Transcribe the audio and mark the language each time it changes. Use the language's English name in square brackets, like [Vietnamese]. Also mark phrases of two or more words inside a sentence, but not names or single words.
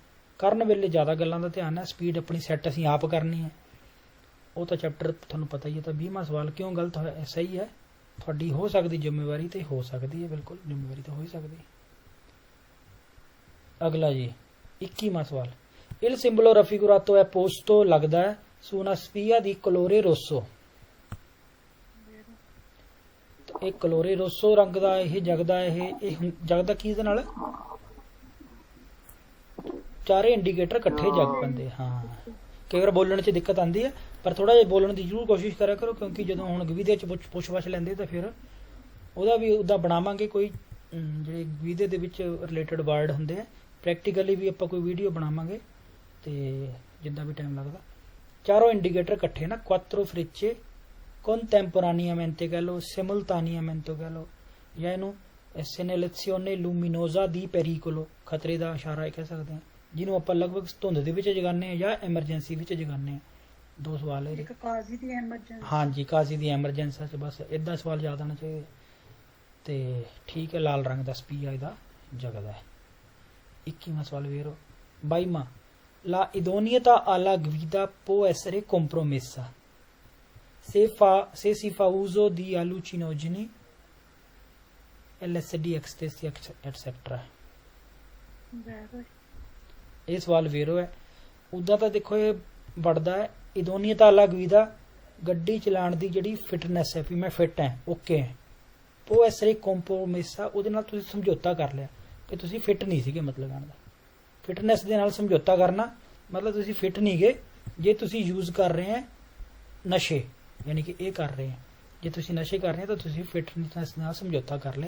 [Punjabi] ਕਰਨ ਵੇਲੇ ਜ਼ਿਆਦਾ ਗੱਲਾਂ ਦਾ ਧਿਆਨ ਹੈ, ਸਪੀਡ ਆਪਣੀ ਸੈੱਟ ਅਸੀਂ ਆਪ ਕਰਨੀ ਹੈ, ਉਹ ਤਾਂ ਚੈਪਟਰ ਤੁਹਾਨੂੰ ਪਤਾ ਹੀ ਹੈ। ਤਾਂ 20ਵਾਂ ਸਵਾਲ ਕਿਉਂ ਗਲਤ ਹੋਇਆ? ਸਹੀ ਹੈ, ਤੁਹਾਡੀ ਹੋ ਸਕਦੀ ਜ਼ਿੰਮੇਵਾਰੀ, ਤੇ ਹੋ ਸਕਦੀ ਹੈ, ਬਿਲਕੁਲ ਜ਼ਿੰਮੇਵਾਰੀ ਤਾਂ ਹੋ ਹੀ ਸਕਦੀ ਹੈ। ਅਗਲਾ ਜੀ 21ਵਾਂ ਸਵਾਲ, [Italian] il simbolo raffigurato è posto, [Punjabi] ਲੱਗਦਾ ਹੈ [Italian] su una spia di colore rosso, [Punjabi] ਇਹ [Italian] colore rosso [Punjabi] ਰੰਗ ਦਾ ਇਹ ਜਗਦਾ, ਇਹ ਜਗਦਾ ਕੀ ਦੇ ਨਾਲ? ਚਾਰੇ ਇੰਡੀਕੇਟਰ ਇਕੱਠੇ ਜਗ ਪੈਂਦੇ। ਹਾਂ, ਕਈ ਵਾਰ ਬੋਲਣ 'ਚ ਦਿੱਕਤ ਆਉਂਦੀ ਹੈ, ਪਰ ਥੋੜਾ ਜਿਹਾ ਬੋਲਣ ਦੀ ਜ਼ਰੂਰ ਕੋਸ਼ਿਸ਼ ਕਰਿਆ ਕਰੋ, ਕਿਉਂਕਿ ਜਦੋਂ ਹੁਣ ਗਵੀਦੇ 'ਚ ਪੁੱਛ-ਪਾਛ ਲੈਂਦੇ ਤਾਂ ਫਿਰ ਉਹਦਾ ਵੀ ਉੱਦਾਂ ਬਣਾਵਾਂਗੇ ਕੋਈ, ਜਿਹੜੇ ਗਵੀਦੇ ਦੇ ਵਿੱਚ ਰਿਲੇਟਡ ਵਰਡ ਹੁੰਦੇ ਆ, ਪ੍ਰੈਕਟੀਕਲੀ ਵੀ ਆਪਾਂ ਕੋਈ ਵੀਡੀਓ ਬਣਾਵਾਂਗੇ, ਤੇ ਜਿੱਦਾਂ ਵੀ ਟਾਈਮ ਲੱਗਦਾ। ਚਾਰੋਂ ਇੰਡੀਕੇਟਰ ਇਕੱਠੇ ਨਾ, [Italian] quattro frecce contemporaneamente [Punjabi] ਕਹਿ ਲਓ, [Italian] simultaneamente [Punjabi] ਕਹਿ ਲਓ, ਜਾਂ ਇਹਨੂੰ [Italian] segnalazione luminosa di pericolo, [Punjabi] ਖਤਰੇ ਦਾ ਇਸ਼ਾਰਾ ਕਹਿ ਸਕਦੇ ਹਾਂ, ਜਿਹਨੂੰ ਆਪਾਂ ਲਗਭਗ ਧੁੰਦ ਦੇ ਵਿੱਚ ਜਗਾਉਂਦੇ ਹਾਂ ਜਾਂ ਐਮਰਜੈਂਸੀ ਵਿੱਚ ਜਗਾਉਂਦੇ ਹਾਂ। ਦੋ ਸਵਾਲ ਹੈ, ਇੱਕ ਕਾਜ਼ੀ ਦੀ ਐਮਰਜੈਂਸੀ, ਹਾਂਜੀ ਕਾਜ਼ੀ ਦੀ ਐਮਰਜੈਂਸੀ 'ਚ, ਬਸ ਇਦਾਂ ਸਵਾਲ ਯਾਦ ਆਉਣਾ ਚਾਹੀਦਾ। ਤੇ ਠੀਕ ਹੈ, ਲਾਲ ਰੰਗ ਦਾ ਸਪੀਆ ਇਹਦਾ ਜਗਦਾ ਹੈ। 21ਵਾਂ ਸਵਾਲ ਵੇਰੋ। 22ਵਾਂ, [Italian] la idoneità alla guida può essere compromessa se si fa uso di allucinogeni, LSD, ecstasy, etc. [Punjabi] ਇਹ ਸਵਾਲ ਵੇਰੋ ਹੈ। ਉੱਦਾਂ ਤਾਂ ਦੇਖੋ ਇਹ ਵੜਦਾ ਹੈ [Italian] idoneità alla guida, [Punjabi] ਗੱਡੀ ਚਲਾਉਣ ਦੀ ਜਿਹੜੀ ਫਿਟਨੈਸ ਹੈ, ਵੀ ਮੈਂ ਫਿੱਟ ਹਾਂ, ਓਕੇ ਹੈ। ਉਹ [Italian] essere compromessa, [Punjabi] ਉਹਦੇ ਨਾਲ ਤੁਸੀਂ ਸਮਝੌਤਾ ਕਰ ਲਿਆ ਕਿ ਤੁਸੀਂ ਫਿੱਟ ਨਹੀਂ ਸੀਗੇ, ਮਤਲਬ ਕਹਿਣ ਦਾ ਫਿਟਨੈਸ ਦੇ ਨਾਲ ਸਮਝੌਤਾ ਕਰਨਾ, ਮਤਲਬ ਤੁਸੀਂ ਫਿੱਟ ਨਹੀਂ ਗਏ ਜੇ ਤੁਸੀਂ ਯੂਜ਼ ਕਰ ਰਹੇ ਹੈ ਨਸ਼ੇ, ਯਾਨੀ ਕਿ ਇਹ ਕਰ ਰਹੇ ਹੈ, ਜੇ ਤੁਸੀਂ ਨਸ਼ੇ ਕਰ ਰਹੇ ਤਾਂ ਤੁਸੀਂ ਫਿਟਨੈਸ ਨਾਲ ਸਮਝੌਤਾ ਕਰ ਲਿਆ।